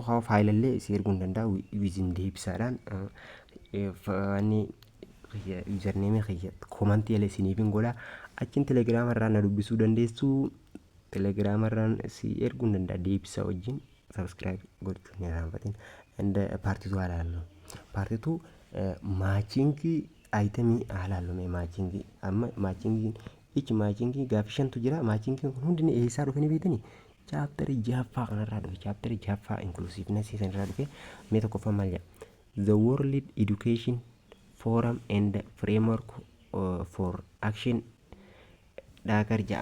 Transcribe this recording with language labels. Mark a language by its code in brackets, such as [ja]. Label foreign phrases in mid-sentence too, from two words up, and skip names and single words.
[om] Haa faayilaallee isii erguu ni danda'a wizin deebisaadhaan ani username kiyya komantii illee isiniif hin godha. Achiin telegiraama irraan na dubbisuu dandeessu. Telegiraama irraan si erguu ni danda'a deebisaa wajjin subscribe gochuu hin irraanfatin. And part 2 haalaallu. Part 2 matching itemii haalaallu matching amma matching each matching gaafii shantu jira. Matching kun hundi eessaa dhufanii beekanii chapter 6ffaa kanarraa dhufe. Chapter 6ffaa inclusiveness sanarraa dhufe. Mee tokkoffaa maal jedha? [en] The World Education Forum and Framework for Action [om] Dhaagar jedha.